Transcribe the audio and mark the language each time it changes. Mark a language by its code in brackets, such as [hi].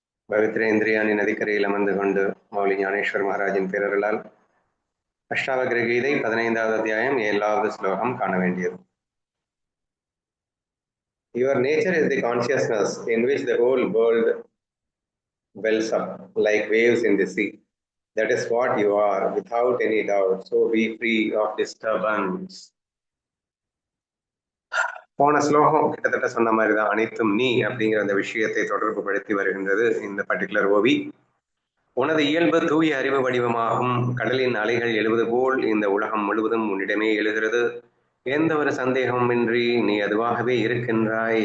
[ta] பவித்ரேந்திரியானின் நதிக்கரையில் அமர்ந்து கொண்டு மௌலி ஞானேஸ்வர் மகாராஜின் பேரருளால் அஷ்டாவக்ர கீதை 15வது அத்தியாயம் 7வது ஸ்லோகம் காண வேண்டியது. [en] Your nature is the consciousness in which the whole world wells up like waves in the sea. That is what you are, without any doubt. So be free of disturbance. [ta] போன ஸ்லோகம் கிட்டத்தட்ட சொன்ன மாதிரி தான், அனைத்தும் நீ அப்படிங்கிற அந்த விஷயத்தை தொடர்பு படுத்தி வருகின்றது இந்த பர்டிகுலர் ஓவி. உனது இயல்பு தூய அறிவு வடிவமாகும். கடலின் அலைகள் எழுவது போல் இந்த உலகம் முழுவதும் உன்னிடமே எழுகிறது. எந்த ஒரு சந்தேகமின்றி நீ அதுவாகவே இருக்கின்றாய்.